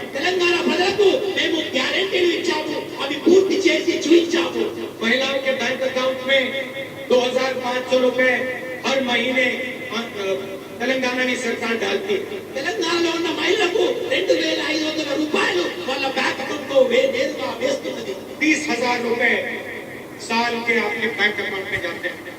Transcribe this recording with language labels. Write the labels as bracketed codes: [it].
[te] తెలంగాణ ప్రజలకు మేము గ్యారెంటీలు ఇచ్చాము, అవి పూర్తి చేసి చూపించాము. [hi] महिलाओं के बैंक अकाउंट में 2500 रुपए हर महीने తెలంగాణ सरकार डालती. [te] తెలంగాణలో ఉన్న మహిళలకు 2500 రూపాయలు వాళ్ళ బ్యాంక్ అకౌంట్ లో నేరుగా వేస్తున్నది. [hi] 30,000 रुपए साल के आपके बैंक अकाउंट में जाते हैं.